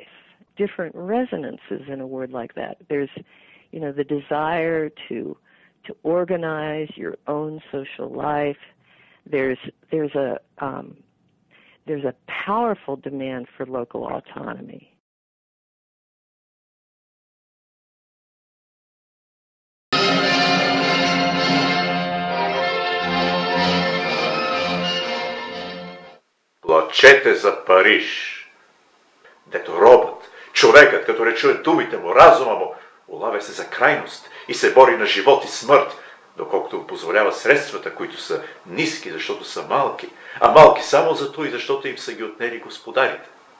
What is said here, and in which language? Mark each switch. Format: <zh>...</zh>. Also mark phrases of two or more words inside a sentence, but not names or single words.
<en>Different resonances in a word like that. There's, the desire to organize your own social life. There's a powerful demand for local autonomy.</en> <bg>Плачете за Париж, дето робът, човекът, като не чуе думите му, разума му, улавя се за крайност и се бори на живот и смърт, доколкото му позволява средствата, които са ниски, защото са малки, а малки само зато и защото им са ги отнели господарите.</bg>